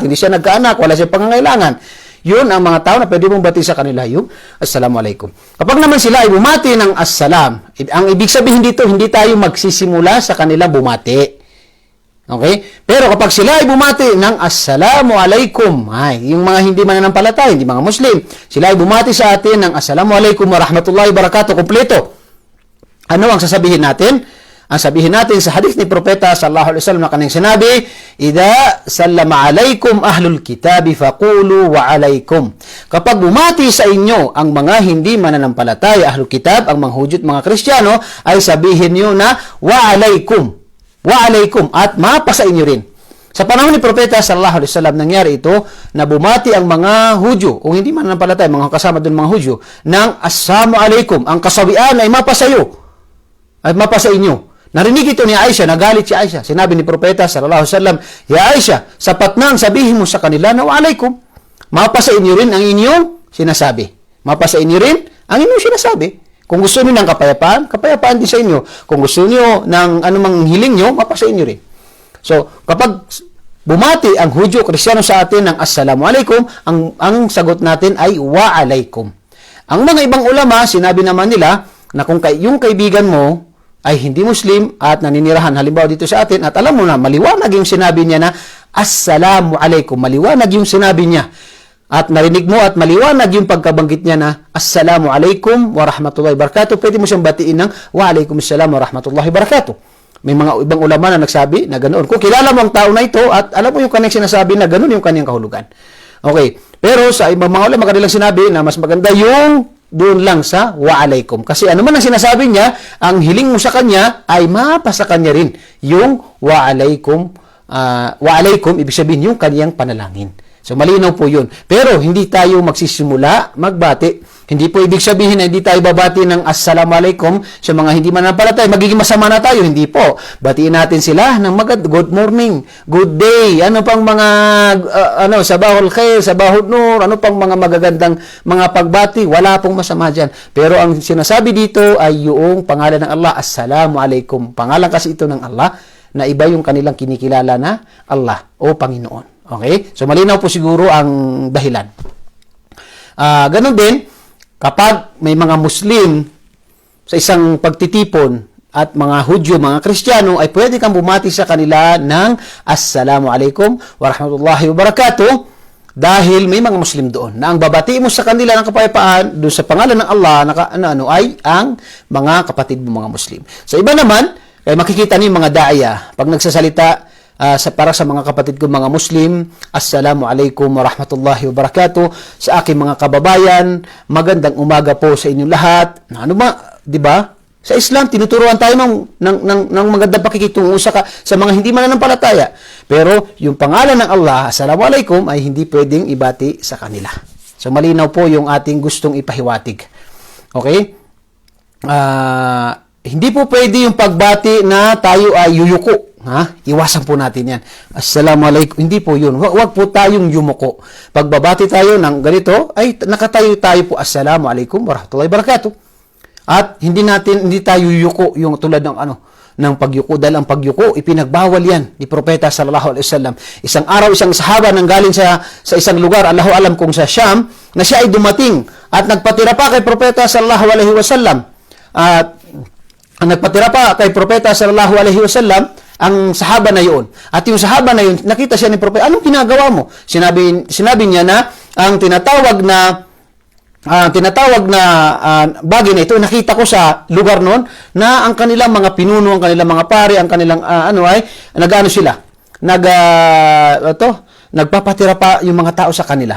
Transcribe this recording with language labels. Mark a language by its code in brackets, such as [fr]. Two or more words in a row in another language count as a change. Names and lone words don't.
[tl] Hindi siya nagkaanak, wala siyang pangangailangan. Yun ang mga tao na pwede mong bati sa kanila yung Assalamualaikum. Kapag naman sila ay bumati ng Assalam, ang ibig sabihin dito, hindi tayo magsisimula sa kanila bumati. Okay? Pero kapag sila ay bumati ng Assalamualaikum, yung mga hindi mananampalataya, hindi mga Muslim, sila ay bumati sa atin ng [ar] السلام عليكم ورحمة الله وبركاته, [tl] kompleto. Ano ang sasabihin natin? Ang sabihin natin sa hadith ni Propeta [ar] صلى الله عليه وسلم [tl] na kanyang sinabi, [ar] "إذا سلم عليكم أهل الكتاب فقولوا وعليكم." [tl] Kapag bumati sa inyo ang mga hindi mananampalataya, [ar] أهل الكتاب, [tl] ang mga Hudyo at mga Kristiyano, ay sabihin niyo na [ar] وعليكم. وعليكم [tl] at mapa sa inyo rin. Sa panahon ni Propeta [ar] صلى الله عليه وسلم [tl] nangyari ito na bumati ang mga Hudyo o hindi mananampalataya, mga kasama doon mga Hudyo ng [ar] السلام عليكم. [tl] Ang kasawian ay mapa sa iyo. Ay mapa sa inyo. Narinig ito ni Aisha, nagalit si Aisha. Sinabi ni Propeta [ar] صلى الله عليه وسلم, [tl] "Ya Aisha, sapat na ang sabihin mo sa kanila na [ar] وعليكم. [tl] Mapa sa inyo rin ang inyong sinasabi. Mapa sa inyo rin ang inyong sinasabi. Kung gusto niyo ng kapayapaan, kapayapaan din sa inyo. Kung gusto niyo ng anumang hiling niyo, mapa sa inyo rin." So, kapag bumati ang Hudyo Kristiyano sa atin ng [ar] السلام عليكم, [tl] ang sagot natin ay [ar] وعليكم. [tl] Ang mga ibang ulama, sinabi naman nila na kung yung kaibigan mo ay hindi Muslim at naninirahan halimbawa dito sa atin at alam mo na maliwanag yung sinabi niya na [ar] السلام عليكم, [tl] maliwanag yung sinabi niya at narinig mo at maliwanag yung pagkabanggit niya na [ar] السلام عليكم ورحمة الله وبركاته, [tl] pwede mo siyang batiin ng [ar] وعليكم السلام ورحمة الله وبركاته. [tl] May mga ibang ulama na nagsabi na ganoon. Kung kilala mo ang tao na ito at alam mo yung kanyang sinasabi na ganoon yung kanyang kahulugan. Okay. Pero sa ibang mga ulama kanilang sinabi na mas maganda yung doon lang sa [ar] وعليكم. [tl] Kasi ano man ang sinasabi niya, ang hiling mo sa kanya ay mapa sa kanya rin yung [ar] وعليكم. وعليكم, [tl] ibig sabihin yung kanyang panalangin. So malinaw po yun. Pero hindi tayo magsisimula magbati. Hindi po ibig sabihin na hindi tayo babati ng assalamualaikum sa mga hindi mananampalataya. Magiging masama na tayo. Hindi po. Batiin natin sila ng [en] good morning, good day, [tl] ano pang mga, [ar] صباح الخير، صباح النور, [tl] ano pang mga magagandang mga pagbati. Wala pong masama dyan. Pero ang sinasabi dito ay yung pangalan ng Allah, assalamualaikum. Pangalan kasi ito ng Allah na iba yung kanilang kinikilala na Allah o Panginoon. Okay? So malinaw po siguro ang dahilan. Ganon din, kapag may mga Muslim sa isang pagtitipon at mga Hudyo, mga Kristiyano, ay pwede kang bumati sa kanila ng [ar] السلام عليكم ورحمة الله وبركاته [tl] dahil may mga Muslim doon na ang babati mo sa kanila ng kapayapaan doon sa pangalan ng Allah ay ang mga kapatid mo mga Muslim. Sa iba naman, ay makikita niyo yung mga da'aya pag nagsasalita para sa mga kapatid ko mga Muslim, [ar] السلام عليكم ورحمة الله وبركاته. [tl] Sa aking mga kababayan, magandang umaga po sa inyong lahat. Ano ba, 'di ba? Sa Islam tinuturuan tayo ng magandang pakikitungo sa mga hindi mananampalataya. Pero yung pangalan ng Allah, [ar] السلام عليكم, [tl] ay hindi pwedeng ibati sa kanila. So malinaw po yung ating gustong ipahiwatig. Okay? Hindi po pwede yung pagbati na tayo ay yuyuko. Iwasan po natin yan. Assalamualaikum. Hindi po yun. Huwag po tayong yumuko. Pagbabati tayo ng ganito, ay nakatayo tayo po. [ar] السلام عليكم ورحمة الله وبركاته. [tl] At hindi tayo yuyuko yung tulad ng pagyuko. Dahil ang pagyuko, ipinagbawal yan ni Propeta [ar] صلى الله عليه وسلم. [tl] Isang araw, isang sahaba nang galing sa isang lugar, [ar] الله أعلم [tl] kung sa Syam, na siya ay dumating at nagpatira pa kay Propeta [ar] صلى الله عليه وسلم. [tl] At nagpatira pa kay Propeta [ar] صلى الله عليه وسلم [tl] ang sahaba na yun. At yung sahaba na yun, nakita siya ni Propeta, anong ginagawa mo? Sinabi niya na ang tinatawag na bagay na ito, nakita ko sa lugar noon na ang kanilang mga pinuno, ang kanilang mga pari, ang kanilang nagpapatira pa yung mga tao sa kanila.